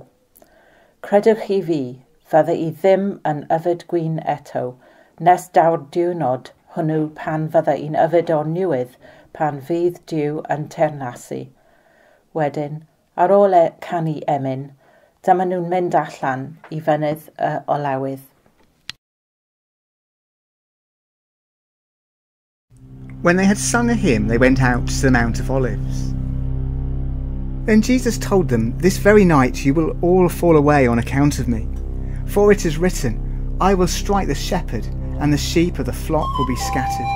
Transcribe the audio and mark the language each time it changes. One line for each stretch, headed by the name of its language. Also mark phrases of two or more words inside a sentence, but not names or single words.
Welsh: Credwch chi fi, fydda i ddim yn yfed gwyn eto, nes daw'r diwrnod hwnnw pan fydda i'n yfed o newydd pan fydd Duw yn teyrnasu. Wedyn, ar ôl canu emyn, dyma nhw'n mynd allan i fynydd y olewydd.
English: When they had sung a hymn, they went out to the Mount of Olives. Then Jesus told them, "This very night you will all fall away on account of me. For it is written, I will strike the shepherd, and the sheep of the flock will be scattered.